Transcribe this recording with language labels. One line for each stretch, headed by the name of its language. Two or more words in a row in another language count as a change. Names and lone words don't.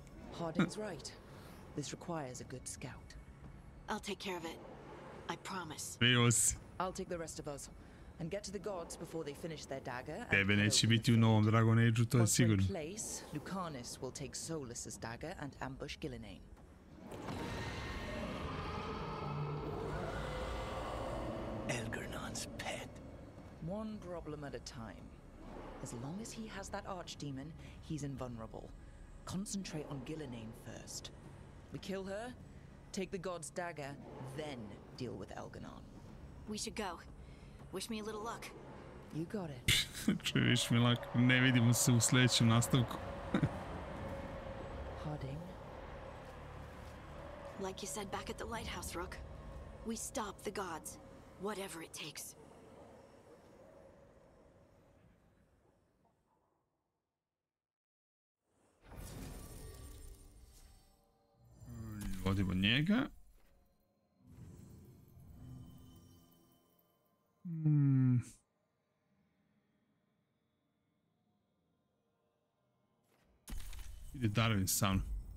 English: Harding's right. This requires a good scout. I'll take care of it. I promise. I'll take the rest of us and get to the gods before they finish their dagger.
Croatian: Tebe neće biti u novom Dragon Age-u, to je sigurno.
English: Once we're in place, Lucanus will take Solus's dagger and ambush Gillenane. Elgernon's pet. One problem at a time. As long as he has that archdemon, he's invulnerable. Concentrate on Gillenane first. We kill her, take the god's dagger, then deal with Elganon. We should go. Wish me a little luck. You got it. Wish me luck.
Croatian: Ne vidimo se u sljedećem nastavku.
English: Harding. Like you said back at the lighthouse, Rook. We stop the gods. Whatever it takes.
Croatian: Vodimo njega. Ide Darwin sa mnom.